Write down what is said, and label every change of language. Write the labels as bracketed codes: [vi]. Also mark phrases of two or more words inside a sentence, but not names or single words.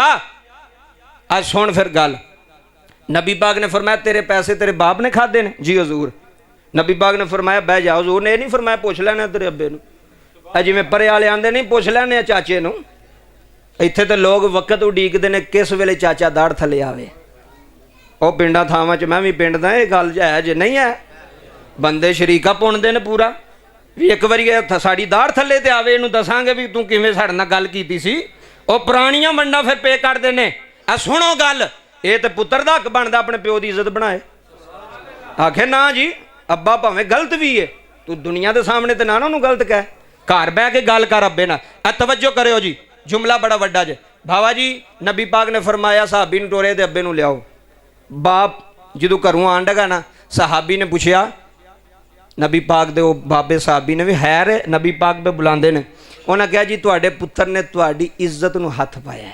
[pa] आज सुन फिर गल, नबी पाक ने फरमाया तेरे पैसे तेरे बाप ने खादे ने? जी हजूर। नबी पाक ने फरमाया बह जाओ। हजूर ने नहीं फरमाया पुछ लेना तेरे अब्बे नूं, जिवें परे वाले आंदे नहीं पुछ लेने चाचे नूं। इत्थे तो लोग वक्त उडीकदे ने किस वेले चाचा दाड़ थले आवे। ਉਹ ਪਿੰਡਾਂ ਥਾਵਾਂ 'ਚ ਮੈਂ ਵੀ ਪਿੰਡ ਦਾ, ਇਹ ਗੱਲ ਹੈ ਜੇ ਨਹੀਂ ਹੈ ਬੰਦੇ ਸ਼ਰੀਕਾ ਪੁੰਨਦੇ ਨੇ ਪੂਰਾ ਵੀ ਇੱਕ ਵਾਰੀ ਸਾਡੀ ਦਾੜ ਥੱਲੇ ਤੇ ਆਵੇ ਇਹਨੂੰ ਦੱਸਾਂਗੇ ਵੀ ਤੂੰ ਕਿਵੇਂ ਸਾਡੇ ਨਾਲ ਗੱਲ ਕੀਤੀ ਸੀ। ਉਹ ਪੁਰਾਣੀਆਂ ਵੰਡਾਂ ਫਿਰ ਪੇ ਕਰਦੇ ਨੇ। ਆ ਸੁਣੋ ਗੱਲ, ਇਹ ਤੇ ਪੁੱਤਰ ਦਾ ਹੱਕ ਬਣਦਾ ਆਪਣੇ ਪਿਓ ਦੀ ਇੱਜ਼ਤ ਬਣਾਏ। ਆਖੇ ਨਾ ਜੀ ਅੱਬਾ ਭਾਵੇਂ ਗਲਤ ਵੀ ਹੈ, ਤੂੰ ਦੁਨੀਆ ਦੇ ਸਾਹਮਣੇ ਤੇ ਨਾ ਉਹਨੂੰ ਗਲਤ ਕਹਿ, ਘਰ ਬਹਿ ਕੇ ਗੱਲ ਕਰ ਅੱਬੇ ਨਾਲ। ਆ ਤਵੱਜੋ ਕਰਿਓ ਜੀ, जुमला बड़ा वड्डा जे। ਬਾਬਾ ਜੀ ਨਬੀ ਪਾਕ ਨੇ ਫਰਮਾਇਆ ਸਾਹਬੀ ਨੂੰ ਟੋਰੇ ਤੇ ਅੱਬੇ ਨੂੰ ਲਿਆਓ। ਬਾਪ ਜਦੋਂ ਘਰੋਂ ਆਣ ਲੱਗਾ ਨਾ, ਸਹਾਬੀ ਨੇ ਪੁੱਛਿਆ ਨਬੀ ਪਾਕ ਦੇ, ਉਹ ਬਾਬੇ ਸਾਹਬੀ ਨੇ ਵੀ ਹੈਰ ਨਬੀ ਪਾਕ ਦੇ ਬੁਲਾਉਂਦੇ ਨੇ। ਉਹਨਾਂ ਕਿਹਾ ਜੀ ਤੁਹਾਡੇ ਪੁੱਤਰ ਨੇ ਤੁਹਾਡੀ ਇੱਜ਼ਤ ਨੂੰ ਹੱਥ ਪਾਇਆ।